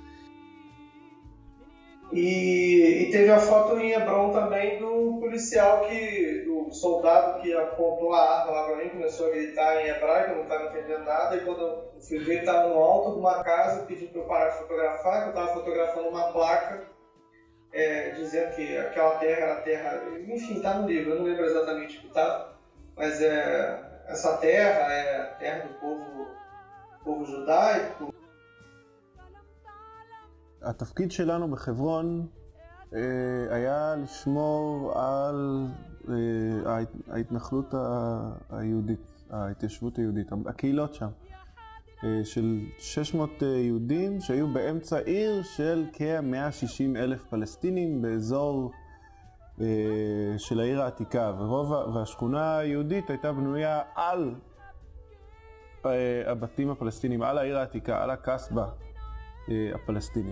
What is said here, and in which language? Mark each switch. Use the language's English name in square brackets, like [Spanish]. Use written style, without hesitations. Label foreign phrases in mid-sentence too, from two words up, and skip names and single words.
[Portuguese] E teve a foto em Hebron também do policial, do soldado que apontou a arma lá pra mim, começou a gritar em hebraico, eu não estava entendendo nada, e quando eu fui ver, ele estava no alto de uma casa, pediu para eu parar de fotografar, que eu estava fotografando uma placa dizendo que aquela terra era a terra, enfim, está no livro, eu não lembro exatamente o que está, mas essa terra é a terra do povo judaico. [Hebrew] התפקיד שלנו בחברון היה לשמור על ההתנחלות היהודית, ההתיישבות היהודית, הקהילות שם, של 600 יהודים שהיו באמצע עיר של כ-160,000 פלסטינים באזור של העיר העתיקה, והשכונה היהודית הייתה בנויה על הבתים הפלסטינים, על העיר העתיקה, על הקסבה הפלסטינית.